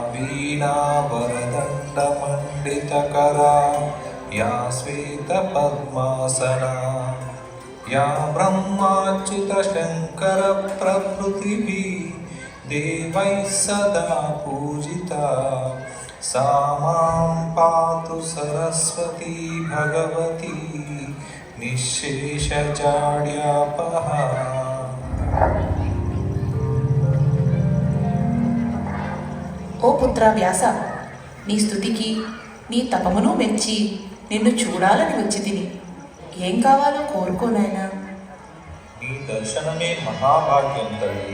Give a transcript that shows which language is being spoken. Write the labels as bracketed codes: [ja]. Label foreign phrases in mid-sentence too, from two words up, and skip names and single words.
[sa] వీణావరదండమండితకరా యా శ్వేతపద్మాసనా యా బ్రహ్మాచ్యుత శంకర ప్రభృతిభిः దేవైः సదా పూజితా सा मां पातु सरस्वती भगवती निःशेषजाड्यापहा. [te] ఓ పుత్ర వ్యాస, నీ స్తుతికి నీ తపమును మెచ్చి నిన్ను చూడాలని వచ్చి తిని. ఏం కావాలో కోరుకోనాయనా. నీ దర్శనమే మహాభాగ్యం తల్లి.